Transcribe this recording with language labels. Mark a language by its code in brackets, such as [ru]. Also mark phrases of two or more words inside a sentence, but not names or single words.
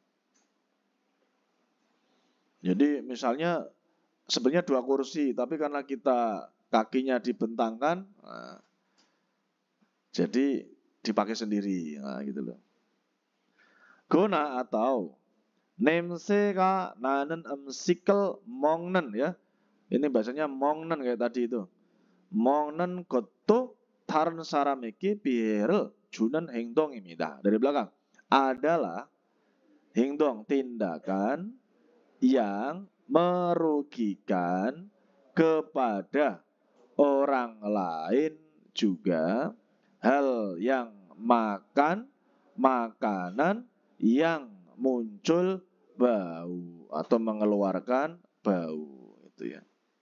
[id] Jadi misalnya sebenarnya 2 kursi, tapi karena kita kakinya dibentangkan, nah, jadi dipakai sendiri, nah, gitu loh. Guna atau [ko] 냄새가 나는 음식을 먹는 [id] ya. Ini bahasanya 먹는 kayak tadi itu. [ko] 먹는 것도 다른 사람에게 피해를 주는 행동입니다. [id] Dari belakang. Adalah 행동 tindakan yang merugikan kepada orang lain juga, hal yang makan makanan yang muncul bau atau mengeluarkan bau itu ya.